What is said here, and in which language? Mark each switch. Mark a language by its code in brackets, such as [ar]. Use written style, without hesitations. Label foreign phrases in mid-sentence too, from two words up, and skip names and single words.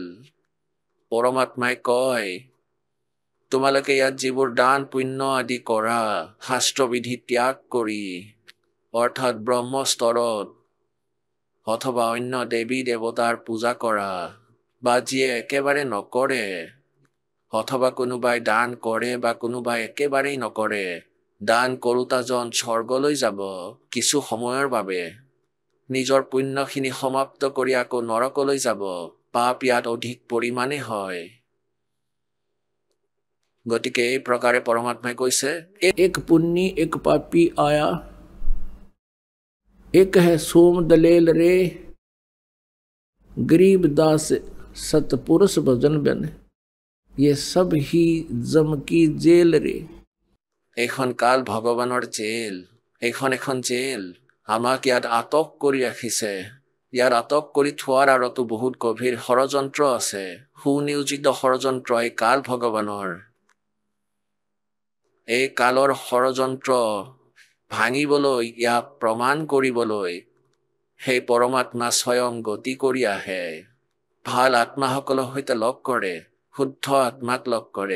[as] পৰমাত্মাই কয় তোমালোকে ইয়াত যিবোৰ দান পুণ্য আদি কৰা, শাস্ত্ৰবিধি ত্যাগ কৰি অৰ্থাৎ ব্ৰহ্মস্তৰত অথবা অন্য দেৱী দেৱতাৰ পূজা কৰা বা যিয়ে একেবাৰে নকৰে, অথবা কোনোবাই দান কৰে বা কোনোবাই একেবাৰেই নকৰে, দান কৰোতাজন স্বৰ্গলৈ যাব কিছু সময়ৰ বাবে, নিজৰ পুণ্যখিনি সমাপ্ত কৰি আকৌ নৰকলৈ যাব। পাপ ইয়াত অধিক পৰিমাণে হয়। গতিকে এই প্ৰকাৰে পৰমাত্মাই কৈছে [hi] एक पुण्यी एक पापी आया, एक है सोम दलेल रे, गरीब दास सतपुरुष भजन बन, ये सब ही जम की जेल रे। [as] এইখন কাল ভগৱানৰ জেল, এখন জেল আমাক ইয়াত আটক কৰি ৰাখিছে। ইয়াত আটক কৰি থোৱাৰ আঁৰতো বহুত গভীৰ ষড়যন্ত্ৰ আছে, সুনিয়োজিত ষড়যন্ত্ৰ এই কাল ভগৱানৰ। এই কালৰ ষড়যন্ত্ৰ ভাঙিবলৈ, ইয়াক প্ৰমাণ কৰিবলৈ সেই পৰমাত্মা স্বয়ং গতি কৰি আহে, ভাল আত্মাসকলৰ সৈতে লগ কৰে, শুদ্ধ আত্মাক লগ কৰে।